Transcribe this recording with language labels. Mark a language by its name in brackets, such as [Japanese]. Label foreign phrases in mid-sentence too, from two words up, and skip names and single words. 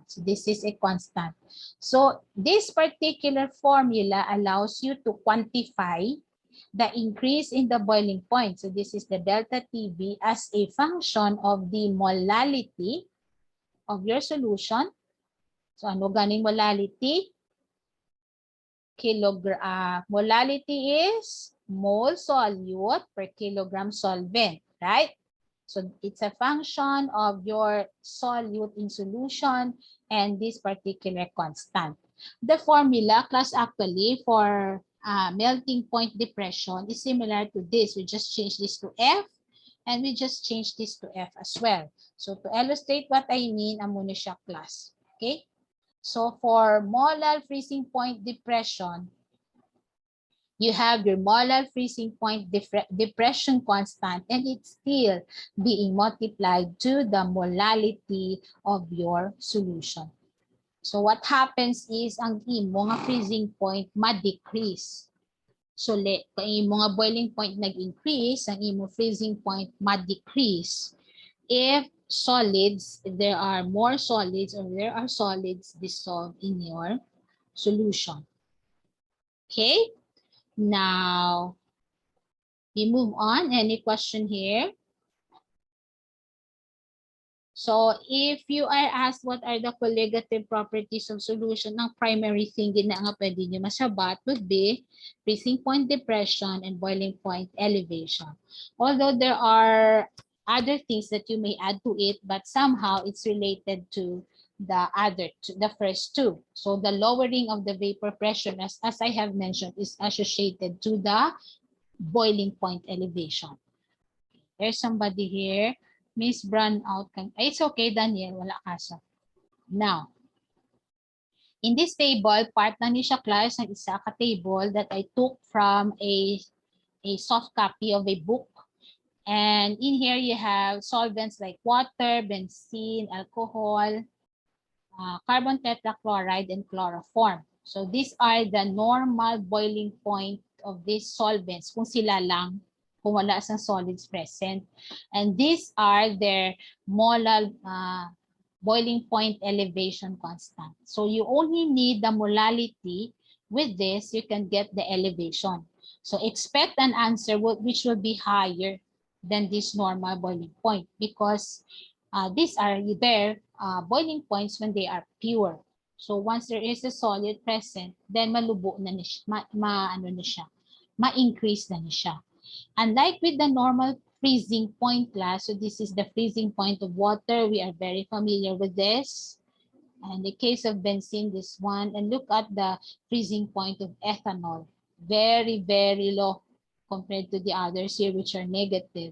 [English] So this is a constant. So this particular formula allows you to quantify the increase in the boiling point. So this is the delta TB as a function of the molality of your solution. [Hiligaynon] So ano ganing molality? [English] Molality is mole solute per kilogram solvent, right? So it's a function of your solute in solution and this particular constant. The formula, class, actually for melting point depression is similar to this. We just change this to F and we just change this to F as well. So to illustrate what I mean, [Hiligaynon] amo na siya, [English] class. Okay? So for molal freezing point depression, you have your molal freezing point depression constant, and it's still being multiplied to the molality of your solution. So what happens is [Hiligaynon] ang imo nga [English] freezing point ma-decrease. So [Hiligaynon] kung imo nga [English] boiling point nag-increase, [Hiligaynon] ang imo [English] freezing point ma-decrease if solids, if there are more solids or there are solids dissolved in your solution. Okay? Now, we move on. Any question here? So, if you are asked what are the colligative properties of solution, ang primary thing [Hiligaynon] din na nga pwede nyo masabat [English] would be freezing point depression and boiling point elevation. Although there are other things that you may add to it, but somehow it's related to the first two. So the lowering of the vapor pressure, as I have mentioned, is associated to the boiling point elevation. There's somebody here. Miss Brownout. It's okay, Daniel. [Hiligaynon] Wala kasa. [English] Now, in this table, part [Hiligaynon] na ni siya, [English] class, [Hiligaynon] ng isa ka [English] table that I took from a soft copy of a book. And in here, you have solvents like water, benzene, alcohol, carbon tetrachloride, and chloroform. So these are the normal boiling point of these solvents [Hiligaynon] kung sila lang, kung wala sang solids present. [English] And these are their molar boiling point elevation constant. So you only need the molality. With this, you can get the elevation. So expect an answer which will be higher than this normal boiling point, because these are their boiling points when they are pure. So once there is a solid present, then [Hiligaynon] malubo na siya, ano na siya, ma-increase na siya. [English] Unlike with the normal freezing point class, so this is the freezing point of water. We are very familiar with this. And in the case of benzene, this one. And look at the freezing point of ethanol. Very, very low compared to the others here, which are negative.